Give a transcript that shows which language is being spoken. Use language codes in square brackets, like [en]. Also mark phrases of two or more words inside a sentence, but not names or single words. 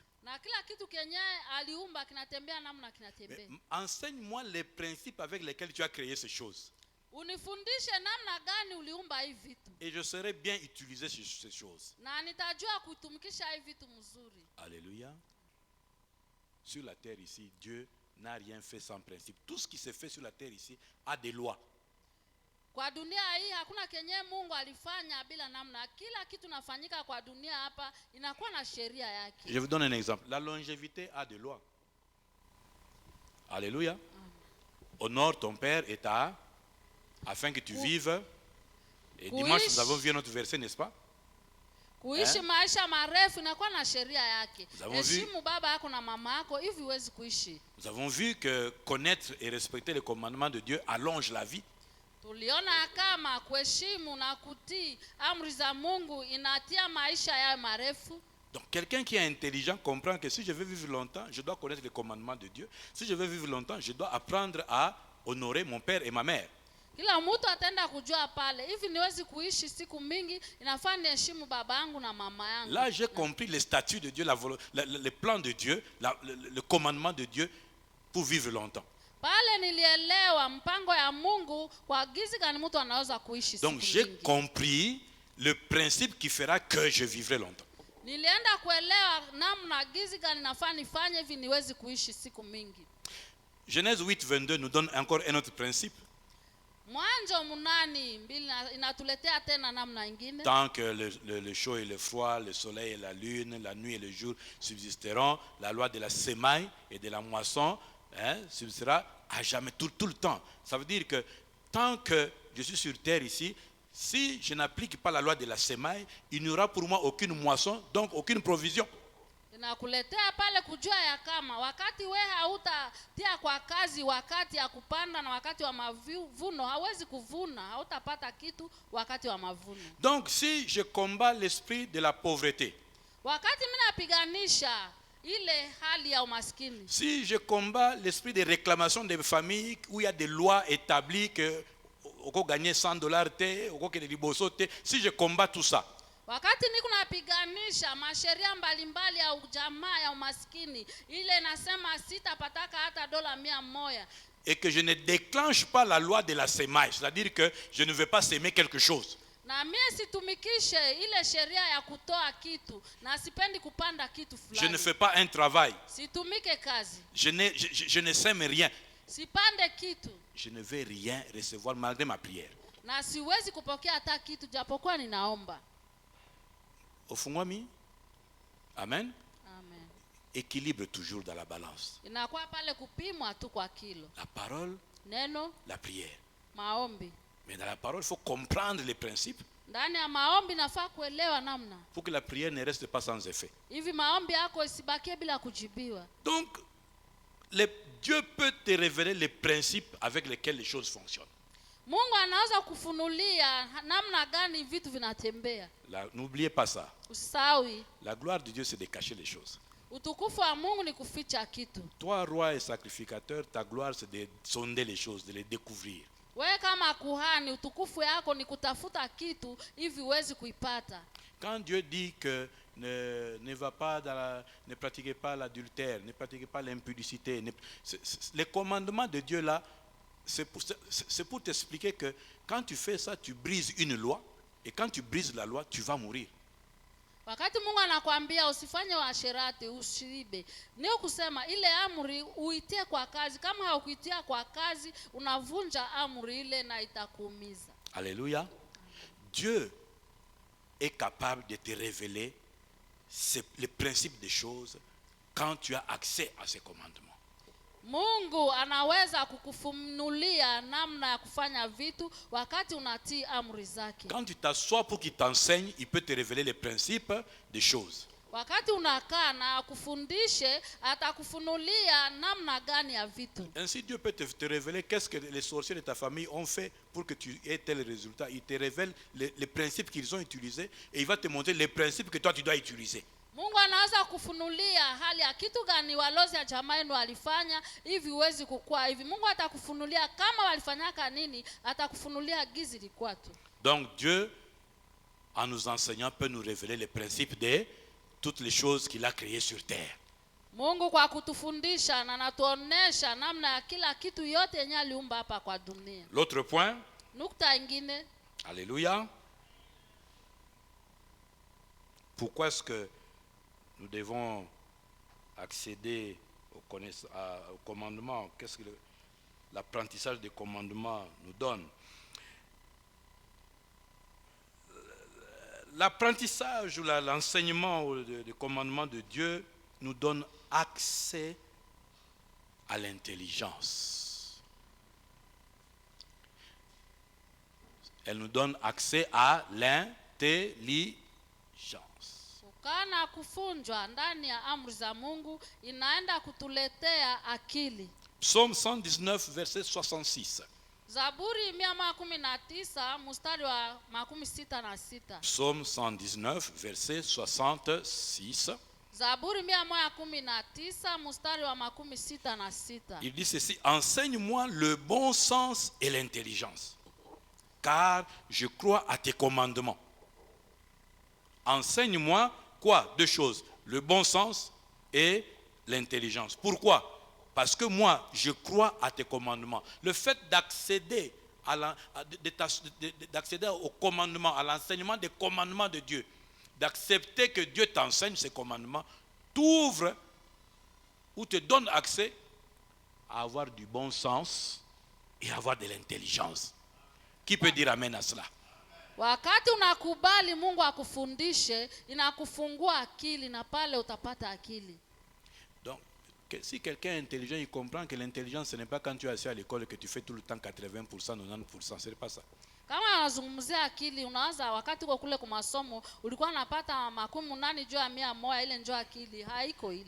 [sw] Na kila kitu kenye aliumba kinatembea namna kinatembea. [fr] Enseigne-moi les principes avec lesquels tu as créé ces choses. [sw] Unifundishe namna gani uliumba hivi vitu. [fr] Et je saurai bien utiliser ces choses. [sw] Na nitajua kutumikisha hivi vitu mzuri. [fr] Alléluia. Sur la terre ici, Dieu n'a rien fait sans principe. Tout ce qui se fait sur la terre ici a des lois. [sw] Kwa dunia hii hakuna kenye Mungu alifanya bila namna. Kila kitu nafanyika kwa dunia hapa inakuwa na sheria yake. [fr] Je vous donne un exemple. La longévité a des lois. Alléluia. Honore ton père et ta afin que tu vives. Et dimanche nous avons vu notre verset, n'est-ce pas? [sw] Kuishi maisha marefu inakuwa na sheria yake. Heshimu baba yako na mama yako hivi huwezi kuishi. [fr] Nous avons vu que connaître et respecter les commandements de Dieu allonge la vie. [sw] Tuliona kama kuheshimu na kutii amri za Mungu inatia maisha yawe marefu. [fr] Donc quelqu'un qui est intelligent comprend que si je veux vivre longtemps, je dois connaître les commandements de Dieu. Si je veux vivre longtemps, je dois apprendre à honorer mon père et ma mère. [sw] Kila mtu ataenda kujua pale hivi niwezi kuishi siku mingi inafaa niheshimu baba yangu na mama yangu. [fr] Là j'ai compris les statuts de Dieu, les plans de Dieu, le commandement de Dieu pour vivre longtemps. [sw] Pale nilielewa mpango ya Mungu kwa gizi gani mtu anaweza kuishi [fr] Donc [sw] siku [fr] j'ai [sw] mingi. [fr] compris le principe qui fera que je vivrai longtemps. [sw] Nilienda kuelewa namna gizi gani nafaa nifanye hivi niwezi kuishi siku mingi. [fr] Genèse 8:22 nous donne encore un autre principe. [sw] Mwanzo 8:2 inatuletea tena namna ingine. [fr] Tant que le chaud et le froid, le soleil et la lune, la nuit et le jour subsisteront, la loi de la semaille et de la moisson subsistera à jamais, tout le temps. Ça veut dire que tant que je suis sur terre ici, si je n'applique pas la loi de la semaille, il n'y aura pour moi aucune moisson, donc aucune provision. [sw] Inakuletea pale kujua ya kama wakati we hautatia kwa kazi wakati ya kupanda na wakati wa mavuno hawezi kuvuna, hautapata kitu wakati wa mavuno. [fr] Donc si je combats l'esprit de la pauvreté, [sw] wakati mimi napiganisha ile hali ya umaskini, [fr] si je combats l'esprit de réclamation des familles où il y a des lois établies que on peut gagner $100, on peut [ln] liboso te, [fr] si je combats tout ça, [sw] wakati niko napiganisha masheria mbalimbali ya ujamaa ya umaskini ile nasema sitapataka hata $100, [fr] et que je ne déclenche pas la loi de la semaille, c'est-à-dire que je ne veux pas s'aimer quelque chose, [sw] na mimi situmikishe ile sheria ya kutoa kitu na sipendi kupanda kitu [fr] je [sw] fulani, [fr] ne fais pas un travail, [sw] situmike kazi, [fr] je ne sème rien, [sw] sipande kitu, [fr] je ne vais rien recevoir malgré ma prière. [sw] na siwezi kupokea hata kitu japokuwa ninaomba. Ofungwami, [fr] amen. Amen. Équilibre toujours dans la balance. [sw] Inakuwa pale kupimwa tu kwa kilo. [fr] La parole, [sw] Neno, [fr] la prière. [sw] maombi. [fr] Mais dans la parole, il faut comprendre les principes [sw] Ndani ya maombi nafaa kuelewa namna [fr] pour que la prière ne reste pas sans effet. [sw] hivi maombi yako isibakie bila kujibiwa. [fr] Donc, Dieu peut te révéler les principes avec lesquels les choses fonctionnent. [sw] Mungu anaweza kufunulia namna gani vitu vinatembea. [fr] N'oubliez pas ça. [sw] Usawi. [fr] La gloire de Dieu, c'est de cacher les choses. [sw] Utukufu wa Mungu ni kuficha kitu. [fr] Toi, roi et sacrificateur, ta gloire, c'est de sonder les choses, de les découvrir. [sw] Wewe kama kuhani, utukufu yako ni kutafuta kitu hivi uwezi kuipata. [fr] Quand Dieu dit que ne pratiquez pas l'adultère, ne pratiquez pas l'impudicité, les commandements de Dieu là, c'est pour t'expliquer que quand tu fais ça, tu brises une loi, et quand tu brises la loi, tu vas mourir. [sw] Wakati Mungu anakuambia usifanye uasherati, usiibe, ni kusema ile amri uitie kwa kazi. Kama haukuitia kwa kazi, unavunja amri ile na itakuumiza. [fr] Alléluia. Dieu est capable de te révéler les principes des choses quand tu as accès à ses commandements. [sw] Mungu anaweza kukufunulia namna ya kufanya vitu wakati unatii amri zake. [fr] Quand tu t'assois pour qu'il t'enseigne, il peut te révéler les principes des choses. [sw] Wakati unakaa na kufundishe, atakufunulia namna gani ya vitu. [fr] Ainsi Dieu peut te révéler qu'est-ce que les sorciers de ta famille ont fait pour que tu aies tel résultat. Il te révèle les principes qu'ils ont utilisés et il va te montrer les principes que toi tu dois utiliser. [sw] Mungu anaweza kufunulia hali ya kitu gani walozi ya jamaa yenu walifanya hivi uwezi kukua hivi. Mungu atakufunulia kama walifanyaka nini, atakufunulia gizi likuwa tu. [fr] Donc Dieu, en nous enseignant, peut nous révéler les principes de toutes les choses qu'il a créées sur terre. [sw] Mungu kwa kutufundisha na anatuonesha namna ya kila kitu yote yenye aliumba hapa kwa dunia. [fr] L'autre point. [sw] Nukta ingine. [fr] Alléluia. Pourquoi est-ce que nous devons accéder au commandement? Qu'est-ce que l'apprentissage des commandements nous donne? L'apprentissage ou l'enseignement des commandements de Dieu nous donne accès à l'intelligence. Elle nous donne accès à l'intelligence. [sw] Kana kufunjwa ndani ya amri za Mungu inaenda kutuletea akili. [fr] Psaume 119 verset 66. [sw] Zaburi 119 mstari wa 66. [fr] Psaume 119 verset 66. [sw] Zaburi 119 mstari wa 66. [fr] Il dit ceci: enseigne-moi le bon sens et l'intelligence, car je crois à tes commandements. Enseigne-moi quoi? Deux choses: le bon sens et l'intelligence. Pourquoi? Parce que moi, je crois à tes commandements. Le fait d'accéder d'accéder au commandement, à l'enseignement des commandements de Dieu, d'accepter que Dieu t'enseigne ces commandements, t'ouvre ou te donne accès à avoir du bon sens et avoir de l'intelligence. Qui peut dire amen à cela? [sw] Wakati unakubali Mungu akufundishe, inakufungua akili na pale utapata akili. [fr] Donc, si quelqu'un est intelligent, il comprend que l'intelligence, ce n'est pas quand tu es assis à l'école que tu fais tout le temps 80%, 90%. Ce n'est pas ça. [sw] Kama anazungumzia akili, unaanza wakati uko kule kwa masomo, ulikuwa unapata 80 juu ya 100, ile njoo akili, haiko ile.